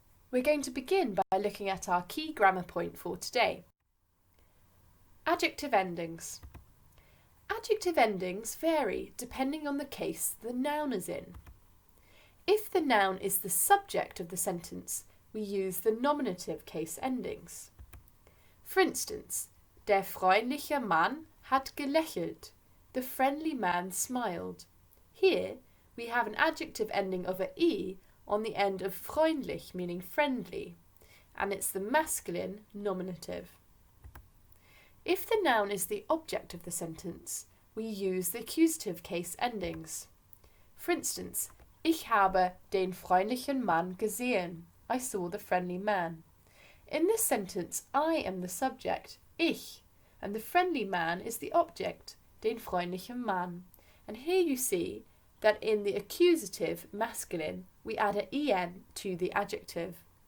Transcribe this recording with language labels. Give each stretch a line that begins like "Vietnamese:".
English: We're going to begin by looking at our key grammar point for today. Adjective endings. Adjective endings vary depending on the case the noun is in. If the noun is the subject of the sentence, we use the nominative case endings. For instance,
German: der freundliche Mann hat gelächelt.
English: The friendly man smiled. Here, we have an adjective ending of a e on the end of freundlich, meaning friendly, and it's the masculine nominative. If the noun is the object of the sentence, we use the accusative case endings. For instance,
German: ich habe den freundlichen Mann gesehen.
English: I saw the friendly man. In this sentence, I am the subject, ich, and the friendly man is the object,
German: den freundlichen Mann.
English: And here you see that in the accusative masculine, we add an en to the adjective.